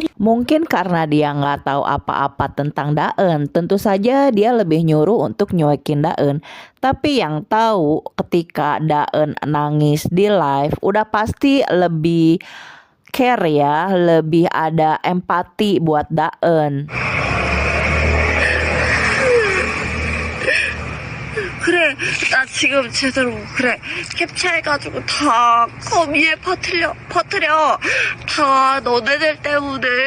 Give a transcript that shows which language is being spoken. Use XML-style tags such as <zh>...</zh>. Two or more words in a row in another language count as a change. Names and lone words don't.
<id>Mungkin karena dia nggak tahu apa-apa tentang Daen, tentu saja dia lebih nyuruh untuk nyuekin Daen. Tapi yang tahu ketika Daen nangis di live, udah pasti lebih care ya, lebih ada empati buat Daen.</id> <ko>그래, 나 지금 제대로 그래 캡처해가지고 다 거미에 퍼뜨려. 다 너네들 때문에.</ko>